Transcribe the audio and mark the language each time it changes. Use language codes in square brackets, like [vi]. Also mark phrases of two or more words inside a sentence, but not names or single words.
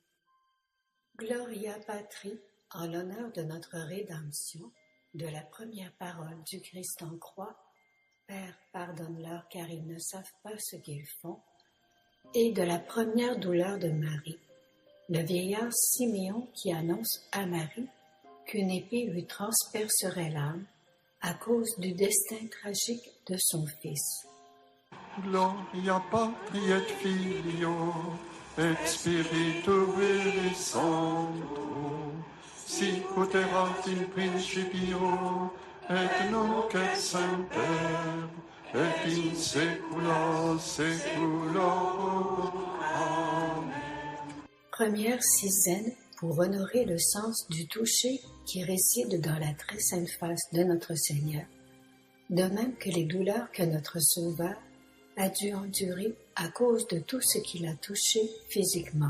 [la] Gloria Patri, [fr] en l'honneur de notre rédemption, de la première parole du Christ en croix, Père, pardonne-leur car ils ne savent pas ce qu'ils font, et de la première douleur de Marie, le vieillard Siméon qui annonce à Marie qu'une épée lui transpercerait l'âme à cause du destin tragique de son fils. [la] Gloria Patri et Filio et Spiritui Sancto, sic ut erat in principio et nunc et semper et in saecula saeculorum. Amen. [fr] Première sizaine pour honorer le sens du toucher qui réside dans la très sainte face de notre Seigneur, de même que les douleurs que notre Sauveur a dû endurer à cause de tout ce qu'il a touché physiquement.